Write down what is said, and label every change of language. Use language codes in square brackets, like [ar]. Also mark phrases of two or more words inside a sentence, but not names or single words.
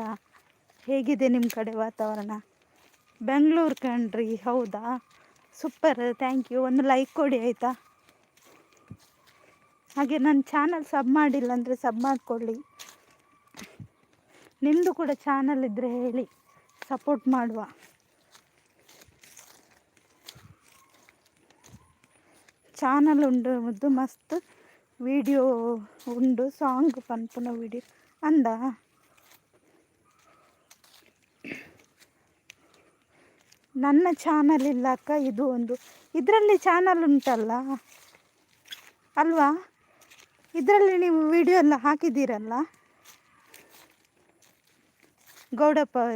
[kn] ಹೇಗಿದೆ ನಿಮ್ಮ ಕಡೆ ವಾತಾವರಣ? ಬೆಂಗಳೂರು ಕಣ್ರಿ. ಹೌದಾ, ಸೂಪರ್, [en] thank you. [kn] ಒಂದು ಲೈಕ್ ಕೊಡಿ ಆಯಿತಾ? ಹಾಗೆ ನನ್ನ ಚಾನಲ್ ಸಬ್ ಮಾಡಿಲ್ಲ ಅಂದರೆ ಸಬ್ ಮಾಡಿಕೊಳ್ಳಿ. ನಿಮ್ಮದು ಕೂಡ ಚಾನಲ್ ಇದ್ದರೆ ಹೇಳಿ, ಸಪೋರ್ಟ್ ಮಾಡುವ. [tcy] ಚಾನಲ್ ಉಂಡು ಮಸ್ತ್ ವಿಡಿಯೋ ಉಂಡು, ಸಾಂಗ್ ಪನ್ಪುನ ವಿಡಿಯೋ ಅಂದ. [kn] ನನ್ನ ಚಾನಲ್ ಇಲ್ಲ ಅಕ್ಕ, ಇದು ಒಂದು ಇದರಲ್ಲಿ ಚಾನಲ್ ಉಂಟಲ್ಲ ಅಲ್ವಾ? ಇದರಲ್ಲಿ ನೀವು ವಿಡಿಯೋ ಎಲ್ಲ ಹಾಕಿದ್ದೀರಲ್ಲ ಗೌಡಪ್ಪ ಅವರೇ.